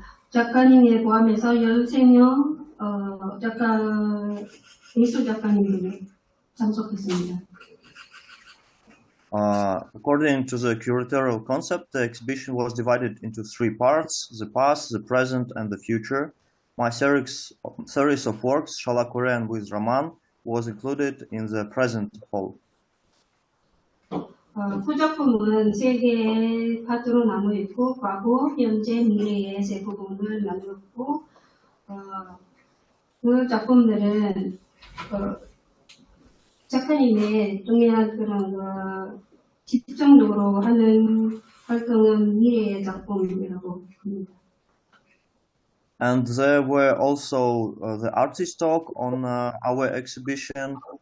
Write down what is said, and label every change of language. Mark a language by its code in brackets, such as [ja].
[ko] 작가님에 포함해서 13명 미술 작가님들이 참석했습니다. [en] According to the curatorial concept, the exhibition was divided into three parts: the past, the present, and the future. My series of works, Shala Korean with Raman, was included in the present hall. [ko] 그 작품은 세 개의 파트로 나누어 있고, 과거, 현재, 미래의 세 부분을 나누었고, 그 작품들은 작가님의 중요한 그런 집중적으로 하는 활동은 미래의 작품이라고 합니다. [en] And there were also the artist talk on our exhibition.